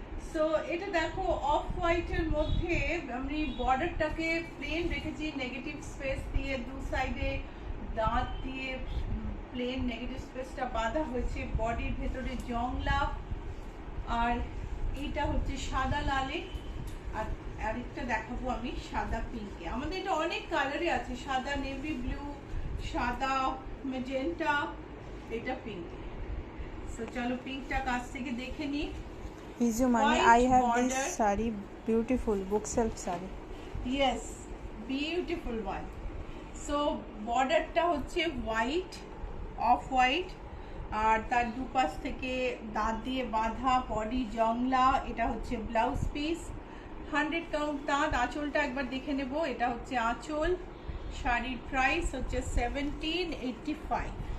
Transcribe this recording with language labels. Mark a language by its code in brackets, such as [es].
[bn] So এটা দেখো of হোয়াইটের মধ্যে আমি বর্ডারটাকে প্লেন রেখেছি, নেগেটিভ স্পেস দিয়ে দু সাইডে দাঁত দিয়ে প্লেন নেগেটিভ স্পেসটা বাঁধা হয়েছে, বডির ভেতরে জংলা, আর এইটা হচ্ছে সাদা লালে, আর আরেকটা দেখাবো আমি সাদা পিঙ্কে। আমাদের এটা অনেক কালারে আছে, সাদা নেভি ব্লু, সাদা ম্যাজেন্টা, এটা পিঙ্ক। সো চলো পিঙ্কটা কাছ থেকে দেখে নিই। [en] Izu Mani, I have this saree, beautiful book shelf saree. Yes, beautiful one. [bn] So বর্ডারটা হচ্ছে হোয়াইট, অফ হোয়াইট, আর তার দুপাশ থেকে দাঁত দিয়ে বাঁধা, বডি জংলা। এটা হচ্ছে ব্লাউজ পিস, 100 কাউন্ট তাঁত। আঁচলটা একবার দেখে নেব, এটা হচ্ছে আঁচল। শাড়ির প্রাইস হচ্ছে 1785।